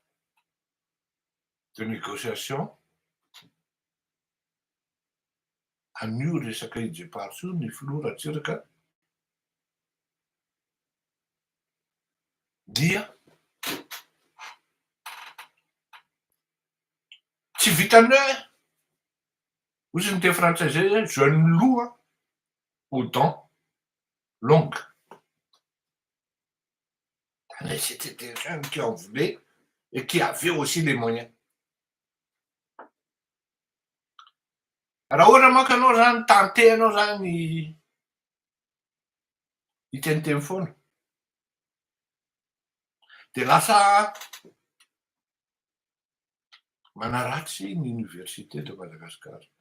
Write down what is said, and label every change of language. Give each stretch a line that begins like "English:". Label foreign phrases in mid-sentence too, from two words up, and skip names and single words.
French: de négociation
Malagasy: an'io resaka IJPARS io ny filoha Ratsiraka dia tsy vitany hoe ozy ny teny frantsay zay hoe
French: jeune loup aux dents longues. Mais c'était des jeunes qui en voulaient et qui avaient aussi les moyens.
Malagasy: Raha ohatra manko anao zany tantehanao zany hiteniteny foana de lasa manaratsy ny université de Madagasikara.